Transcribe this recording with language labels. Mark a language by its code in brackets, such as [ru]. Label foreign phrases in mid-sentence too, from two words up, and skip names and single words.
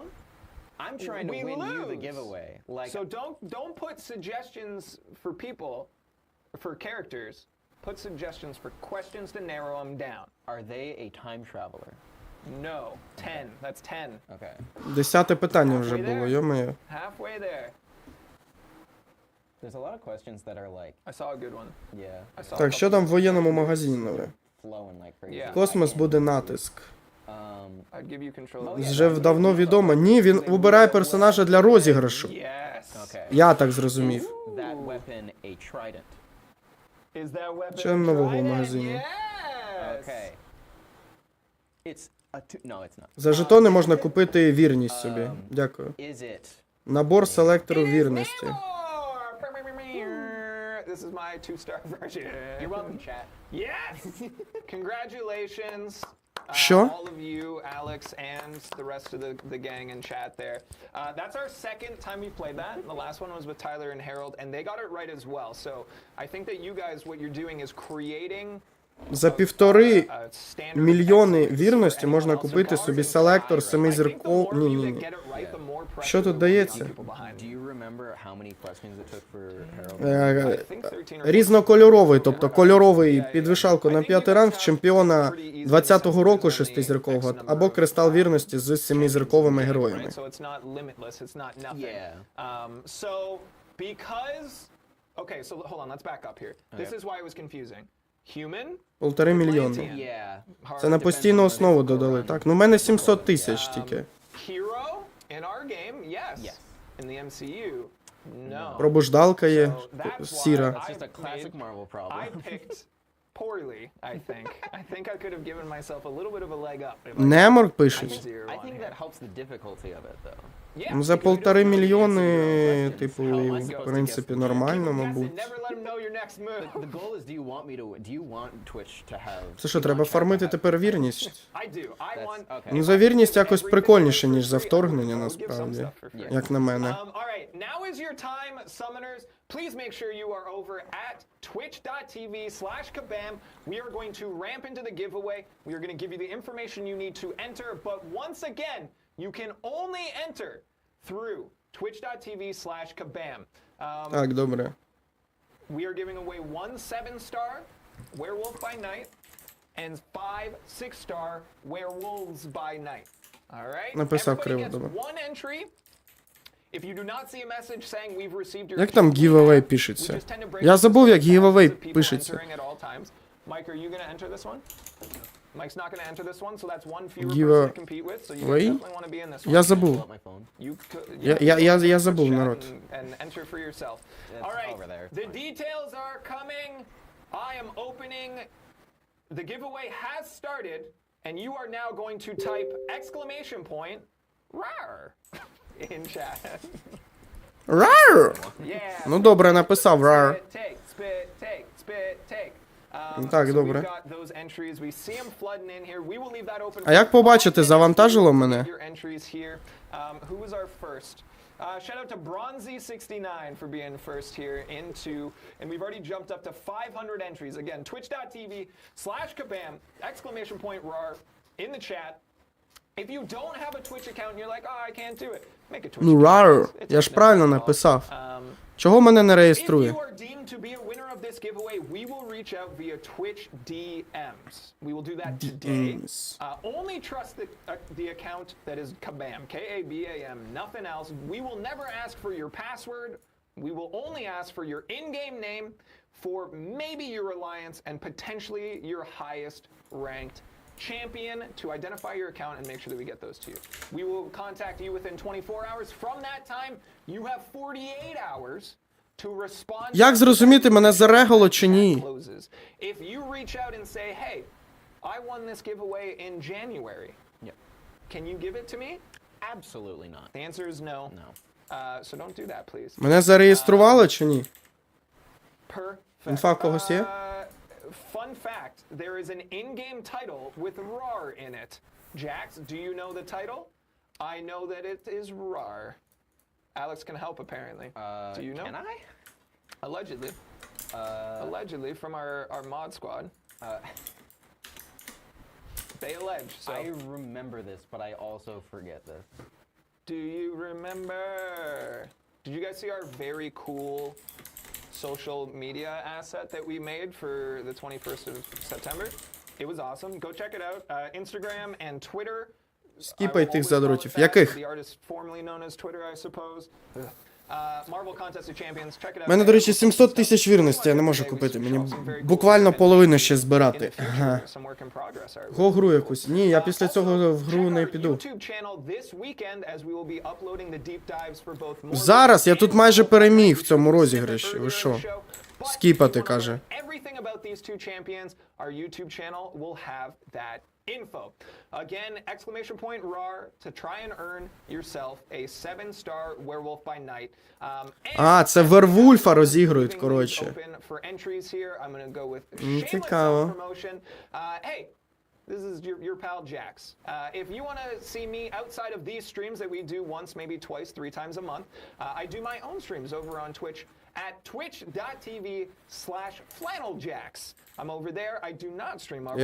[en] I'm trying to we win you the lose. giveaway. Like, so don't put suggestions for people, for characters Put suggestions for questions to narrow them down. Are they a time traveler? No. 10. That's 10. Okay. [uk] 10-те питання вже було, йо-моє. [en] Halfway there. There's a lot of questions that are like, I saw a good one. yeah, I saw a [uk] Так, що там в воєнному магазині? [en] flowing like crazy. Yeah. [uk] Космос буде натиск. [en] I'd give you control. [uk] Вже давно відомо. Ні, він обирає персонажа для розіграшу. [en] Yes. Okay. [uk] Я так зрозумів. [en] That weapon a trident. Is that weapon [uk] Що нового в [en] trident? [uk] магазині? [en] Yes. Okay. It's a no, it's not. [uk] За жетони можна купити вірність собі. Дякую. [en] Is it? [uk] Набор селектору вірності. [en] This is my 2-star version. You're welcome, chat. Yes! Congratulations. [uk] Що? [en] All of you, Alex, and the rest of the gang in chat there. That's our second time we played that. The last one was with Tyler and Harold, and they got it right as well. So I think that you guys, what you're doing is creating [uk] За 1,5 мільйони вірності можна купити собі селектор 7-зірков. Ні. Що тут дається? [en] Do you remember how many questions it took for Harold? [uk] Різнокольоровий, тобто кольоровий підвішалку на 5-й ранг чемпіона 20-го року 6-зіркового, або кристал вірності з 7-зірковими героями. [en] Yeah. Okay, so hold on, let's back up here. This is why it was confusing. Human, [uk] 1,5 мільйони. [en] Yeah. [uk] Це на постійну основу додали, так? Ну, в мене 700 тисяч тільки. [en] hero in our game, yes. Yes. In the MCU, no. [uk] Пробуждалка є, [en] So that's [uk] сіра. [en] why That's just a I classic made- Marvel problem. I picked poorly, I think. I think I could have given myself a little bit of a leg up. If I [uk] Неморг пишуть. [en] zero I on think here. that helps the difficulty of it, though. Yeah, [uk] Ну, за [en] because we don't [uk] 1,5 [en] know the [uk] мільйони, [en] answer. [uk] типу, [en] Oh my God. [uk] в принципі, нормально, [en] Guess it, [uk] мабуть. [en] never let them know your next move. The goal is, do you want Twitch to have... [uk] Це що, треба фармити тепер вірність? [en] I do. I want. Okay. [uk] Ну, за вірність якось прикольніше, ніж за вторгнення, насправді. Як на мене. [en] All right, now is your time, summoners. Please make sure you are over at twitch.tv/kabam. We are going to ramp into the giveaway. We are going to give you the information you need to enter. But once again, you can only enter through twitch.tv/kabam. [uk] Так, добре. [en] We are giving away 1 7-star Werewolf by Night and 5 6-star Werewolves by Night. All right? [uk] Написав [en] Everybody [uk] криво, [en] gets [uk] добре. [en] 1 entry. If you do not see a message saying we've received your [uk] Як там [en] giveaway, [uk] giveaway [en] we [uk] пишеться? [en] just tend to break [uk] Я [en] it [uk] забув, як [en] into [uk] giveaway [en] people [uk] пишеться. [en] entering at all times. Mike, are you going to enter this one? Mike's not going to enter this one, so that's one fewer person to compete with, so you [uk] Giveaway? [en] definitely want to be in this one. [uk] Я забув. [en] Pull up my phone. You could, [uk] Я забув, [en] chat [uk] народ. [en] and enter for yourself. It's All right, over there, it's the fine. details are coming. I am opening. The giveaway has started, and you are now going to type exclamation point RAR in chat. [uk] Рар! [en] Yeah. [uk] Ну, добре, написав RAR. [en] Spit, take, spit, take, spit, take. [uk] Так, [en] so [uk] добре. [en] we've got those entries. We see them flooding in here. We will leave that open. [uk] А як побачити, завантажило мене? [en] Your entries here. Who was our first? Shout out to Bronzy69 for being first here into, and we've already jumped up to 500 entries. Again, twitch.tv/kabam, exclamation point RAR in the chat. If you don't have a Twitch account and you're like, oh, I can't do it, make a Twitch [uk] Ну, [en] account. [uk] RAR. [en] It's [uk] Я ж [en] no [uk] правильно [en] problem. [uk] написав. Чого мене не [en] If [uk] реєструє? [en] you are deemed to be a winner of this giveaway, we will reach out via Twitch DMs. We will do that today. DMs. Only trust the account that is Kabam, K-A-B-A-M, nothing else. We will never ask for your password. We will only ask for your in-game name, for maybe your alliance, and potentially your highest ranked champion to identify your account and make sure that we get those to you. We will contact you within 24 hours. From that time, you have 48 hours to respond. [uk] Як зрозуміти, мене зарегало чи ні? [en] Closes. If you reach out and say, hey, I won this giveaway in January. Yep. Can you give it to me? Absolutely not. The answer is no. No. So don't do that, please. [uk] Мене зареєстрували чи ні? [en] Perfect. [uk] Інфа в когось є? [en] Fun fact, there is an in-game title with RAR in it. Jax, do you know the title? I know that it is RAR. Alex can help, apparently. Do you know? Can I? Allegedly. Allegedly, from our mod squad. They allege, so. I remember this, but I also forget this. Do you remember? Did you guys see our very cool social media asset that we made for the 21st of September. It was awesome. Go check it out. Instagram and Twitter. [uk] Скіпай тих задротів. Яких? [en] The artist formerly known as Twitter, I suppose. Marvel Contest of Champions. Check it out. [uk] У мене, до речі, 700 тисяч вірності, я не можу купити. Мені буквально половину ще збирати. Ага. Го гру якусь. Ні, я після цього в гру не піду. Зараз я тут майже переміг в цьому розіграші. Ви що? Скіпати, каже. [en] Info. Again, exclamation point RAR to try and earn yourself a 7-star werewolf by night. [uk] А, це Вервульфа розігрують, коротше. Цікаво. [en] Hey, this is your pal Jax. If you want to see me outside of these streams that we do once, maybe twice, 3 times a month, I do my own streams over on Twitch at twitch.tv/flanneljax. I'm over there. I do not stream Marvel.